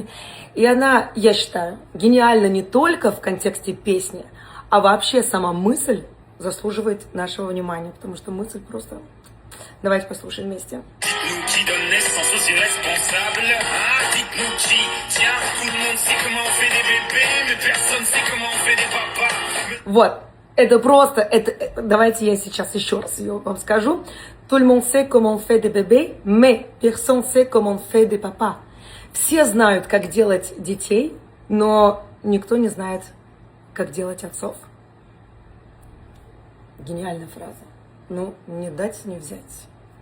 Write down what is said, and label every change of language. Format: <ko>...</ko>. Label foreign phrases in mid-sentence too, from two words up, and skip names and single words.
<ru>И она, я считаю, гениальна не только в контексте песни, а вообще сама мысль заслуживает нашего внимания, потому что мысль просто... Давайте послушаем вместе. Вот, это просто, давайте я сейчас еще раз ее вам скажу.</ru> <fr>Tout le monde sait comment on fait des bébés, mais personne sait comment on fait des papas.</fr> <ru>Все знают, как делать детей, но никто не знает, как делать отцов. Гениальная фраза. Ну, не дать, не взять.</ru>